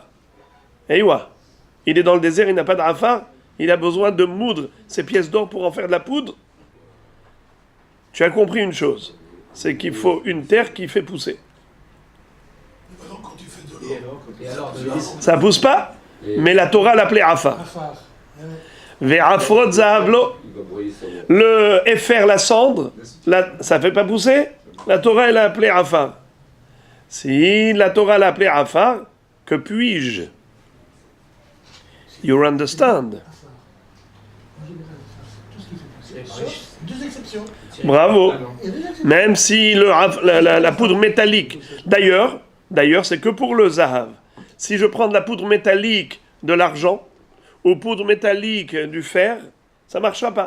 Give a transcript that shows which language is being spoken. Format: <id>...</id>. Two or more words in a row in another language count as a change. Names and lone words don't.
<fr>Et ouais, il est dans le désert, il n'a pas de afar, il a besoin de moudre ses pièces d'or pour en faire de la poudre. Tu as compris une chose, c'est qu'il faut une terre qui fait pousser. Ça pousse pas, mais la Torah l'appelait afar.</fr> <he>ועפרת זהב לו.</he> <fr>Le Efer, la cendre, ça fait pas pousser? La Torah, elle l'a appelé afar. Si la Torah l'a appelé afar, que puis-je?</fr> <en>You understand?</en> <fr>Deux exceptions. Bravo. Il y a deux exceptions. Même si la poudre métallique, d'ailleurs, c'est que pour le zahav. Si je prends de la poudre métallique de l'argent, aux poudres métalliques du fer, ça ne marchera pas.</fr>